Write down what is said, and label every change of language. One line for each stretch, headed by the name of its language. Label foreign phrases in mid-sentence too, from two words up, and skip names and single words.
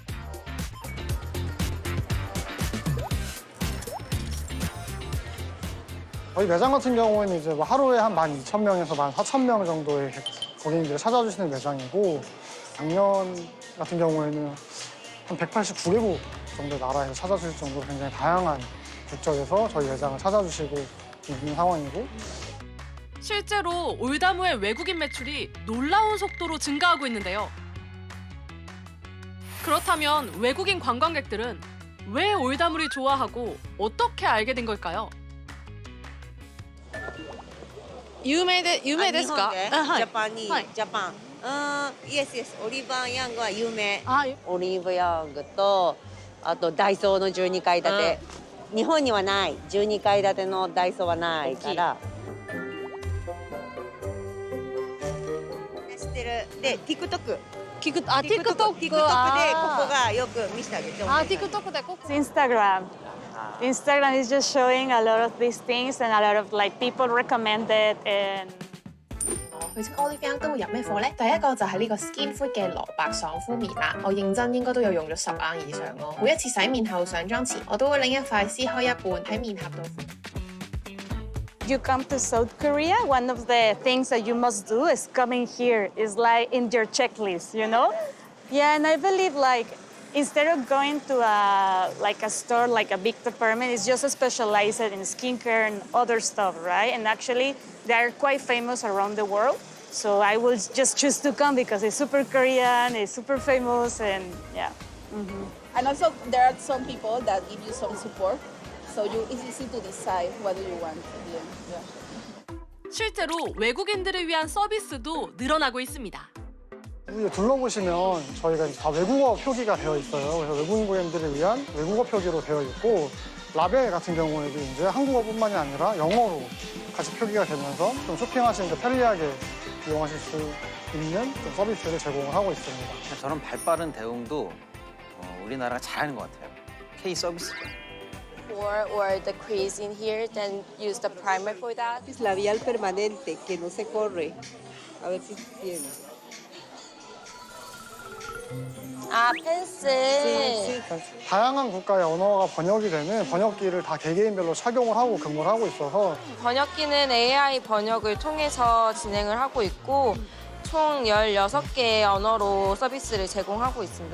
Korean: 저희 매장 같은 경우에는 이제 뭐 하루에 한 12,000명에서 14,000명 정도의 고객님들이 찾아주시는 매장이고 작년 같은 경우에는 한 189개국 정도 나라에서 찾아주실 정도로 굉장히 다양한 국적에서 저희 매장을 찾아주시고 있는 상황이고 실제로 올다무의 외국인 매출이 놀라운 속도로 증가하고 있는데요. 그렇다면 외국인 관광객들은 왜 올다무를 좋아하고 어떻게 알게 된 걸까요?
Japanese: 有名ですか？ジャパンに、ジャパン。
English: yes yes,
Japanese: オリーブヤングは有名。オリーブヤングと、あとダイソーの12階建て。日本にはない。12階建てのダイソーはないから。知ってる。で、TikTok。TikTok でここがよく見せてあげて。 TikTok でここ。
English: Instagram. Instagram is just showing a lot of these things and a lot of like people recommend it and
Cantonese: 去親 Olive 都會入咩貨咧？第一個就係呢個 Skin Food 嘅蘿蔔爽膚棉啦，我認真應該都有用咗10盎以上咯。每一次洗面後上妝前，我都會拎一塊撕開一半喺面頰度。
English: you come to South Korea, one of the things that you must do is coming here. Is like in your checklist, you know? Yeah, and I believe like instead of going to a store like a big department, it's just specialized in skincare and other stuff, right? And actually, they are quite famous around the world. So I will just choose to come because it's super Korean, it's super famous, and yeah. And also, there are some people that give you some support, so it's easy to decide what you want at the end. Yeah.
Korean: 실제로 외국인들을 위한 서비스도 늘어나고 있습니다. 위에 둘러보시면 저희가 이제 다 외국어 표기가 되어 있어요. 그래서 외국인 고객님들을 위한 외국어 표기로 되어 있고 라벨 같은 경우에도 이제 한국어뿐만이 아니라 영어로 같이 표기가 되면서 좀 쇼핑하시는데 편리하게 이용하실 수 있는 좀 서비스를 제공을 하고 있습니다. 저런 발빠른 대응도 우리나라가 잘하는 것 같아요. K 서비스죠.
English: Or the crease in here, then use the primer for that.
Spanish: Es labial permanente, que no se corre. A ver si tiene.
Korean: 아, 펜슬. 다양한 국가의 언어가 번역이 되는 번역기를 다 개개인별로 착용을 하고 근무를 하고 있어서 번역기는 AI 번역을 통해서 진행을 하고 있고 총 16개의 언어로 서비스를 제공하고 있습니다.